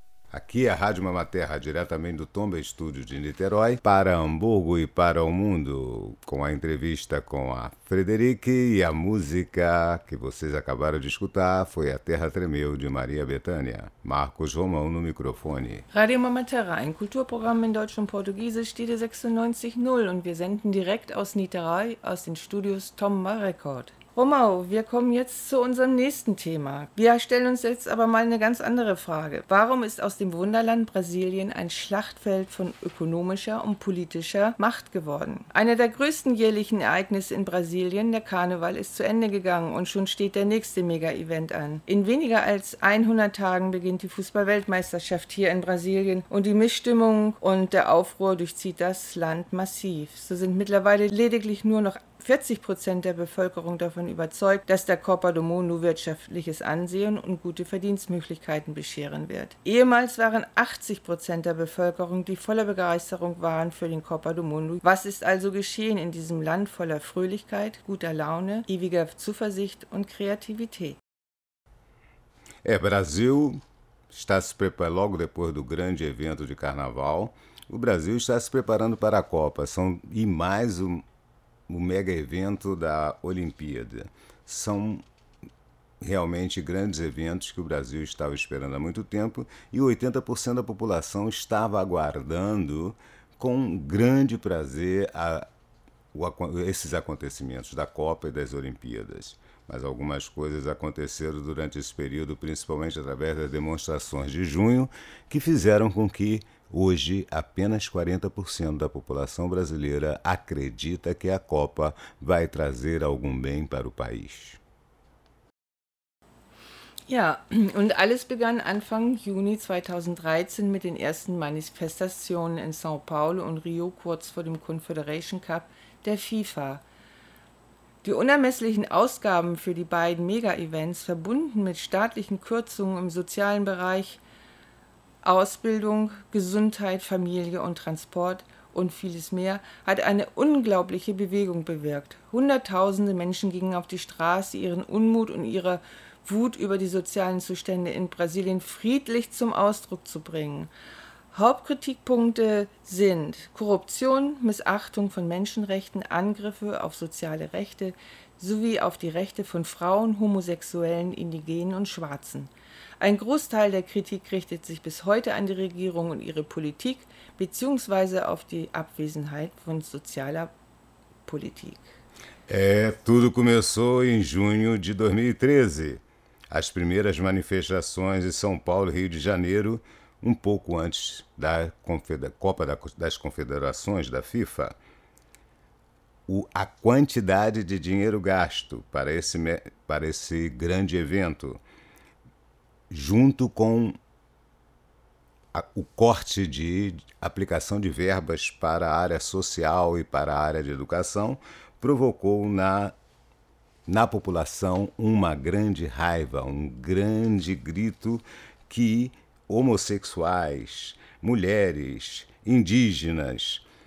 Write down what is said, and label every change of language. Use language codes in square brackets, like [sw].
[pt] Aqui é a Rádio Mamaterra, diretamente do Tomba Estúdio de Niterói, para Hamburgo e para o mundo, com a entrevista com a Frederik e a música que vocês acabaram de escutar foi A Terra Tremeu, de Maria Bethânia. Marcos Romão no microfone. [de] Rádio Mamaterra, ein Kulturprogramm in Deutsch und Portugiesisch, die 96.0 und wir senden direkt aus Niterói, aus den Studios Tomba Record. Romau, wir kommen jetzt zu unserem nächsten Thema. Wir stellen uns jetzt aber mal eine ganz andere Frage. Warum ist aus dem Wunderland Brasilien ein Schlachtfeld von ökonomischer und politischer Macht geworden? Einer der größten jährlichen Ereignisse in Brasilien, der Karneval, ist zu Ende gegangen und schon steht der nächste Mega-Event an. In weniger als 100 Tagen beginnt die Fußball-Weltmeisterschaft hier in Brasilien und die Missstimmung und der Aufruhr durchzieht das Land massiv. So sind mittlerweile lediglich nur noch 40% der Bevölkerung davon überzeugt, dass der Copa do Mundo wirtschaftliches Ansehen und gute Verdienstmöglichkeiten bescheren wird. Ehemals waren 80% der Bevölkerung, die voller Begeisterung waren für den Copa do Mundo. Was ist also geschehen in diesem Land voller Fröhlichkeit, guter Laune, ewiger Zuversicht und Kreativität? [pt] É, Brasil está se preparando logo depois do grande evento de Carnaval. O Brasil está se preparando para a Copa. São e mais o mega evento da Olimpíada. São realmente grandes eventos que o Brasil estava esperando há muito tempo e 80% da população estava aguardando com grande prazer esses acontecimentos da Copa e das Olimpíadas. Mas algumas coisas aconteceram durante esse período, principalmente através das demonstrações de junho, que fizeram com que hoje, apenas 40% da população brasileira acredita que a Copa vai trazer algum bem para o país. [de] Ja, und alles begann Anfang Juni 2013 mit den ersten Manifestationen in São Paulo und Rio kurz vor dem Confederation Cup der FIFA. Die unermesslichen Ausgaben für die beiden Mega-Events, verbunden mit staatlichen Kürzungen im sozialen Bereich, Ausbildung, Gesundheit, Familie und Transport und vieles mehr, hat eine unglaubliche Bewegung bewirkt. Hunderttausende Menschen gingen auf die Straße, ihren Unmut und ihre Wut über die sozialen Zustände in Brasilien friedlich zum Ausdruck zu bringen. Hauptkritikpunkte sind Korruption, Missachtung von Menschenrechten, Angriffe auf soziale Rechte sowie auf die Rechte von Frauen, Homosexuellen, Indigenen und Schwarzen. Ein Großteil der Kritik richtet sich bis heute an die Regierung und ihre Politik bzw. auf die Abwesenheit von sozialer Politik. [pt] Tudo começou em junho de 2013. As primeiras manifestações em São Paulo e Rio de Janeiro, um pouco antes da Copa das Confederações da FIFA. A quantidade de dinheiro gasto para esse grande evento, junto com o corte de aplicação de verbas para a área social e para a área de educação, provocou na população uma grande raiva, um grande grito que homossexuais, mulheres, indígenas,